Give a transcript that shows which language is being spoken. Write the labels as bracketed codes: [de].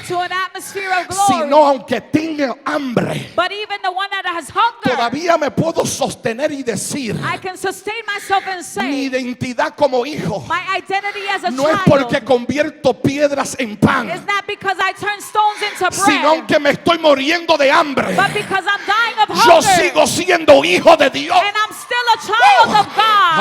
[en] to an atmosphere of glory, [es] sino aunque tenga hambre, [en] but even the one that has hunger, [es] todavía me puedo sostener y decir, [en] I can sustain myself and [es] mi [en] say, [es] identidad como hijo [en] my identity as a [es] no es [en] child [es] porque convierto piedras en pan, [en] is not because I turn stones into [es] sino [en] bread, [es] que me estoy muriendo de hambre. [en] but because I'm dying of [es] Yo [en] hunger, [es] sigo siendo hijo de Dios. [en] and I'm still a child of God.